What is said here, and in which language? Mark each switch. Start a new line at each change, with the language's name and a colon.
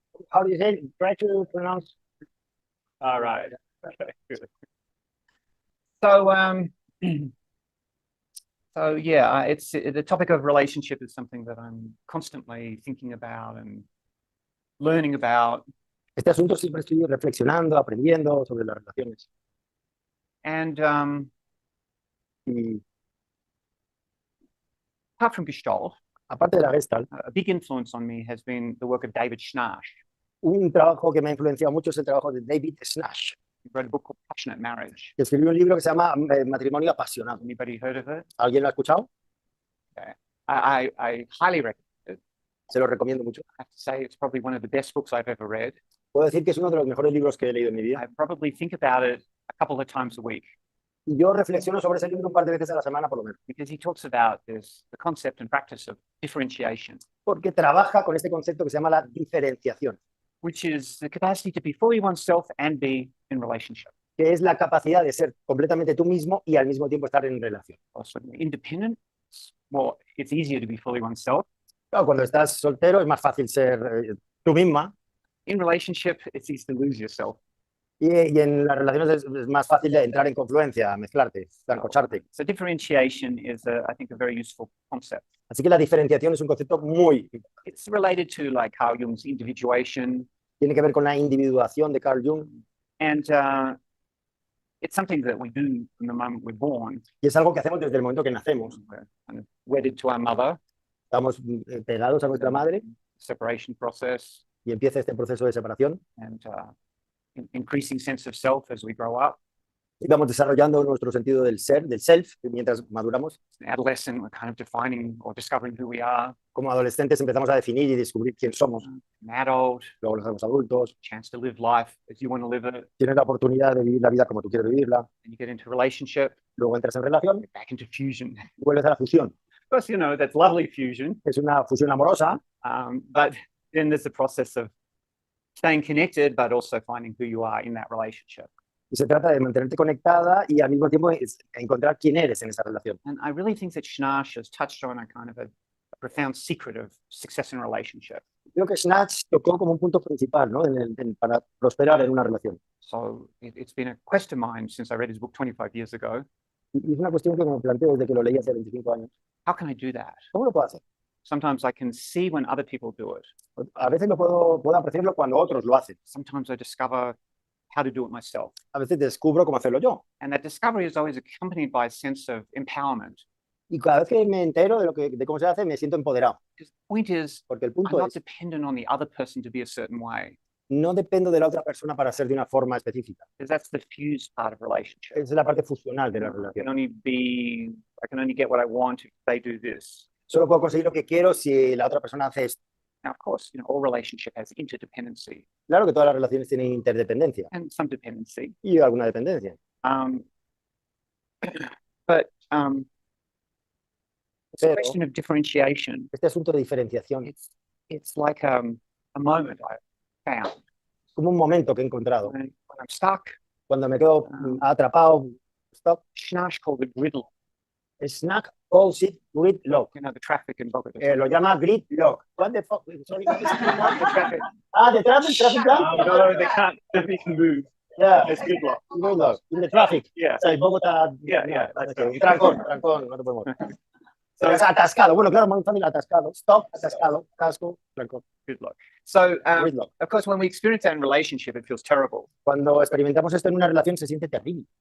English: how do you say it? Try to pronounce. All right. Okay, good. So, so yeah, it's the topic of relationship is something that I'm constantly thinking about and learning about.
Spanish: Este asunto siempre estoy reflexionando, aprendiendo sobre las relaciones.
English: And
Spanish: Y
English: apart from Gestalt,
Spanish: aparte de la Gestalt,
English: a big influence on me has been the work of David Schnarch.
Spanish: un trabajo que me ha influenciado mucho es el trabajo de David Schnarch,
English: He wrote a book called Passionate Marriage.
Spanish: que escribió un libro que se llama Matrimonio Apasionado.
English: Anybody heard of it?
Spanish: ¿Alguien lo ha escuchado?
English: I highly recommend it.
Spanish: Se lo recomiendo mucho.
English: I have to say it's probably one of the best books I've ever read.
Spanish: Puedo decir que es uno de los mejores libros que he leído en mi vida.
English: I probably think about it a couple of times a week
Spanish: Y yo reflexiono sobre ese libro un par de veces a la semana, por lo menos,
English: because he talks about this, the concept and practice of differentiation,
Spanish: porque trabaja con este concepto que se llama la diferenciación,
English: which is the capacity to be fully oneself and be in relationship.
Spanish: que es la capacidad de ser completamente tú mismo y al mismo tiempo estar en relación.
English: Also, independent, well, it's easier to be fully oneself.
Spanish: Claro, cuando estás soltero es más fácil ser tú misma,
English: In relationship, it's easy to lose yourself.
Spanish: y en las relaciones es más fácil de entrar en confluencia, mezclarte, zancocharte.
English: So differentiation is, I think, a very useful concept.
Spanish: Así que la diferenciación es un concepto muy...
English: It's related to like Carl Jung's individuation,
Spanish: Tiene que ver con la individuación de Carl Jung,
English: and it's something that we do from the moment we're born.
Spanish: y es algo que hacemos desde el momento que nacemos.
English: We're kind of wedded to our mother,
Spanish: Estamos pegados a nuestra madre
English: separation process,
Spanish: y empieza este proceso de separación.
English: and increasing sense of self as we grow up.
Spanish: Y vamos desarrollando nuestro sentido del ser, del self, mientras maduramos.
English: As an adolescent, we're kind of defining or discovering who we are.
Spanish: Como adolescentes empezamos a definir y descubrir quién somos.
English: An adult,
Spanish: Luego nos hacemos adultos,
English: chance to live life as you want to live it.
Spanish: tienes la oportunidad de vivir la vida como tú quieres vivirla.
English: And you get into relationship,
Spanish: Luego entras en relación
English: back into fusion.
Spanish: y vuelves a la fusión.
English: Of course, you know, that's lovely fusion.
Spanish: Es una fusión amorosa,
English: But then there's the process of staying connected, but also finding who you are in that relationship.
Spanish: y se trata de mantenerte conectada y al mismo tiempo encontrar quién eres en esa relación.
English: And I really think that Schnarch has touched on a kind of a profound secret of success in a relationship.
Spanish: Creo que Snatch tocó como un punto principal, ¿no? Para prosperar en una relación.
English: So it's been a quest of mine since I read his book 25 years ago.
Spanish: Y es una cuestión que me planteo desde que lo leí hace 25 años.
English: How can I do that?
Spanish: ¿Cómo lo puedo hacer?
English: Sometimes I can see when other people do it.
Spanish: A veces puedo apreciarlo cuando otros lo hacen.
English: Sometimes I discover how to do it myself.
Spanish: A veces descubro cómo hacerlo yo.
English: And that discovery is always accompanied by a sense of empowerment.
Spanish: Y cada vez que me entero de cómo se hace, me siento empoderado.
English: Because the point is,
Spanish: Porque el
English: I'm
Spanish: punto
English: not
Spanish: es,
English: dependent on the other person to be a certain way.
Spanish: no dependo de la otra persona para ser de una forma específica.
English: Because that's the fused part of relationship.
Spanish: Esa es la parte fusional de la
English: I
Spanish: relación.
English: can only get what I want if they do this.
Spanish: Solo puedo conseguir lo que quiero si la otra persona hace esto.
English: Now, of course, all relationship has interdependency
Spanish: Claro que todas las relaciones tienen interdependencia
English: and some dependency.
Spanish: y alguna dependencia.
English: But it's a
Spanish: Pero
English: question of differentiation.
Spanish: este asunto de diferenciación
English: It's like a moment I found.
Spanish: es como un momento que he encontrado.
English: When I'm stuck,
Spanish: Cuando me quedo atrapado, stop,
English: Schnarch called it riddle. snack calls it gridlock. You know, the traffic in Bogota.
Spanish: Lo llama gridlock.
English: What the fuck? Sorry, what is the traffic? The traffic jam? No, they can't. They can move. Yeah. It's gridlock. Gridlock. In the traffic. Yeah.
Spanish: O sea, Bogotá.
English: Yeah.
Spanish: Okay. Trancón, no te podemos. So, es atascado. Bueno, claro, muy fácil, atascado. Stop, atascado, casco, trancón.
English: Gridlock. So, Gridlock. of course, when we experience that in relationship, it feels terrible,
Spanish: Cuando experimentamos esto en una relación se siente terrible,